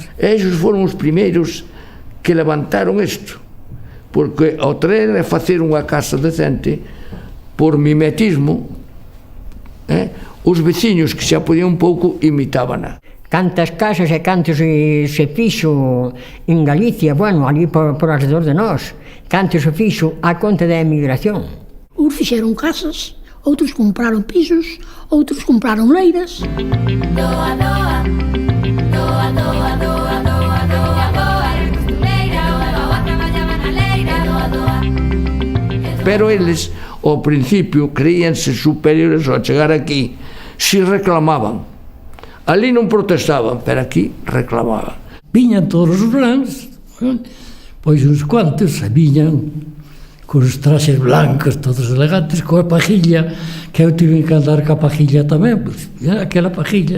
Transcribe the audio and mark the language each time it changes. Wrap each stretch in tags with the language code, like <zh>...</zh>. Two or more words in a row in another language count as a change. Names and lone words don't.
<gl>Eles foron os primeiros que levantaron isto, porque ao traer e facer unha casa decente, por mimetismo, os veciños que xa podían un pouco imitábana. Cantas casas e cantos se fixo en Galicia, bueno, ali por alrededor de nós, cantos se fixo a conta da emigración. Uns fixeron casas, outros compraron pisos, outros compraron leiras. Doa, doa, doa, doa, doa, doa, doa, doa, costureira, doa, traballaba na leira, doa, doa. Pero eles, ao principio, creíanse superiores ao chegar aquí, si reclamaban. Ali non protestaban, pero aquí reclamaban. Viñan todos os blancos, pois uns cuantos viñan cos traxes blancos, todos elegantes, coa pajilla, que eu tive que andar ca pajilla tamén, pois, aquela pajilla.</gl>